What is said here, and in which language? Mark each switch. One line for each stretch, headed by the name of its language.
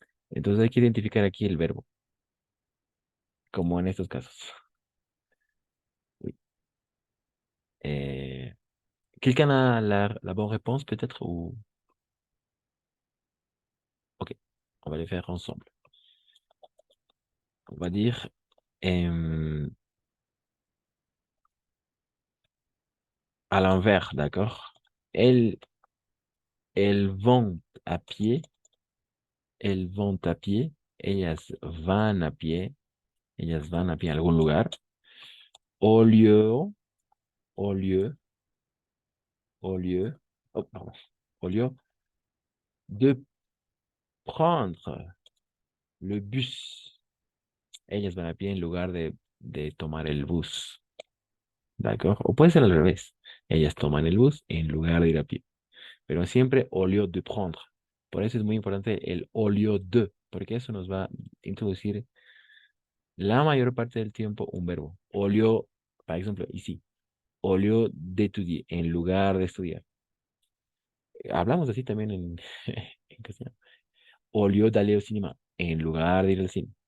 Spanish: Entonces hay que identificar aquí el verbo, como en estos casos.
French: Oui. Quelqu'un a la bonne réponse peut-être ou... Ok, on va les faire ensemble. On va dire, à l'envers, d'accord? Elles, elles vont à pied,
Spanish: elles vont a pie, ellas van a pie, ellas van a pie a algún lugar.
French: Au lieu, au lieu, au lieu, oh, pardon, au lieu de prendre le bus,
Spanish: ellas van a pie en lugar de tomar el bus, ¿d'accord? O puede ser al revés. Ellas toman el bus en lugar de ir a pie. Pero siempre au lieu de prendre. Por eso es muy importante el au lieu de, porque eso nos va a introducir la mayor parte del tiempo un verbo. Au lieu, por ejemplo, ici,
French: au lieu d'étudier,
Spanish: en lugar de estudiar. Hablamos así también en castellano.
French: Au lieu d'aller au cinéma,
Spanish: en lugar de ir al cine.